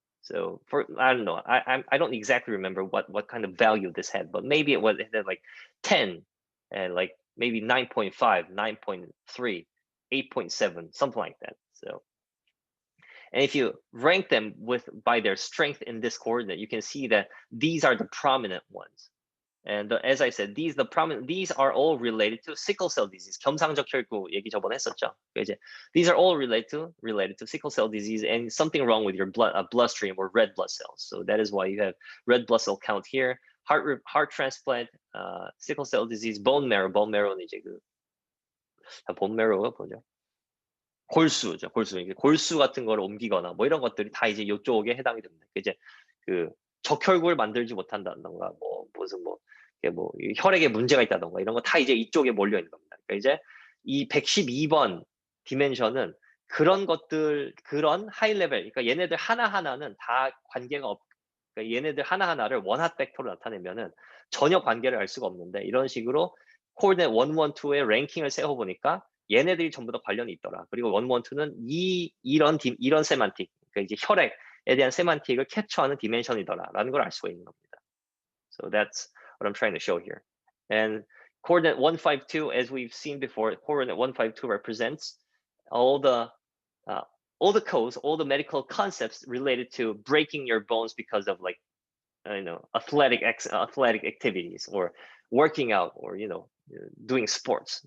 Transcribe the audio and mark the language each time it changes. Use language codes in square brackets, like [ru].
[en] So I don't know, I don't exactly remember what kind of value this had, but maybe it had like 10 and like maybe 9.5, 9.3, 8.7, something like that. So, and if you rank them by their strength in this coordinate, you can see that these are the prominent ones. And as I said, these are all related to sickle cell disease. [ko] 겸상적 혈구 얘기 저번에 했었죠. [en] These are all related to sickle cell disease and something wrong with your bloodstream or red blood cells. So that is why you have red blood cell count here. Heart transplant, sickle cell disease, bone marrow는 [ko] 이제 bone marrow가 뭐죠? 골수죠. 골수 같은 거를 옮기거나 뭐 이런 것들이 다 이제 이쪽에 해당이 됩니다. 이제 적혈구를 만들지 못한다던가 무슨 혈액에 문제가 있다던가 이런 거 다 이제 이쪽에 몰려 있는 겁니다. 그러니까 이제 이 112번 디멘션은 그런 것들, 그런 하이 레벨, 그러니까 얘네들 하나하나는 다 관계가 그러니까 얘네들 하나하나를 원핫 벡터로 나타내면은 전혀 관계를 알 수가 없는데, 이런 식으로 코디네이트 112의 랭킹을 세워보니까 얘네들이 전부 다 관련이 있더라. 그리고 112는 이런 세만틱, 그러니까 이제 혈액에 대한 세만틱을 캡처하는 디멘션이더라라는 걸 알 수가 있는 겁니다. [en] So that's what I'm trying to show here. And coordinate 152, as we've seen before, coordinate 152 represents all the codes, all the medical concepts related to breaking your bones because of athletic activities or working out or doing sports.